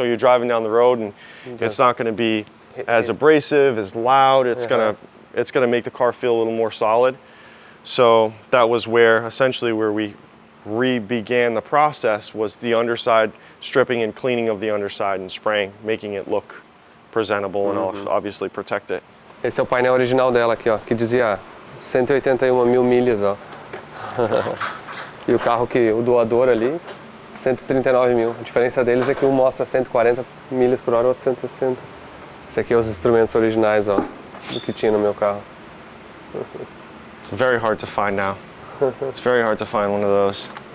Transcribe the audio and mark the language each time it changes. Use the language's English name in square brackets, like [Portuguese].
[English] So you're driving down the road and it's not going to be as abrasive, as loud. It's gonna make the car feel a little more solid. So that was essentially where we re-began the process, was the underside, stripping and cleaning of the underside and spraying, making it look presentable and obviously protect it. [Portuguese] Esse é o painel original dela aqui, ó, que dizia 181.000 milhas, ó. E o carro o doador ali, 139.000. A diferença deles é que um mostra 140 milhas por hora, o outro 160. Esse aqui é os instrumentos originais, ó, do que tinha no meu carro. [English] Very hard to find now. It's very hard to find one of those.